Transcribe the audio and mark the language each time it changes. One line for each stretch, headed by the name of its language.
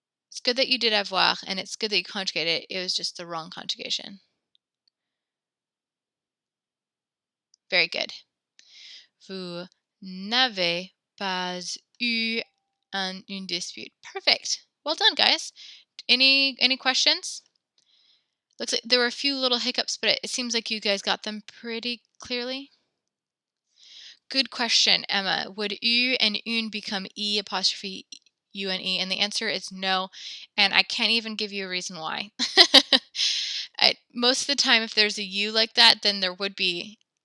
English: It's good that you did avoir, and it's good that you conjugated it. It was just the wrong conjugation. Very good.
French: Vous n'avez pas eu une dispute.
English: Perfect. Well done, guys. Any questions? Looks like there were a few little hiccups, but it seems like you guys got them pretty clearly. Good question, Emma. Would U and une become E apostrophe U and E? And the answer is no. And I can't even give you a reason why. Most of the time, if there's a U like that, then there would be.